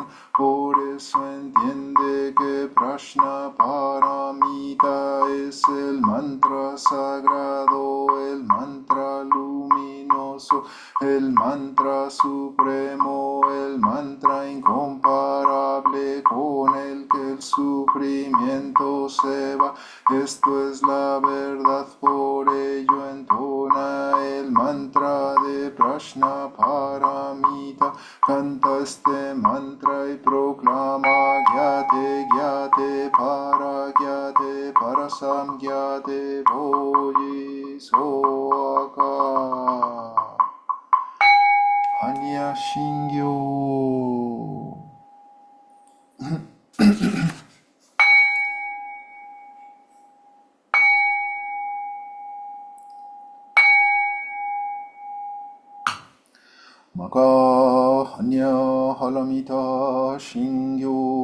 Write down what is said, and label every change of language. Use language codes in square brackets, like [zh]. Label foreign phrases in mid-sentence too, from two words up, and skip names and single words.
[es] Por eso entiende que Prajnaparamita es el mantra sagrado, el mantra luminoso, el mantra supremo, el mantra incomparable con el que el sufrimiento se va. Esto es la verdad, por ello entona el mantra de Prajnaparamita, canta este mantra y proclama [ja] 羯諦、羯諦、波羅僧羯諦、菩提、薩婆訶、般若心経. 摩訶般若波羅蜜多心経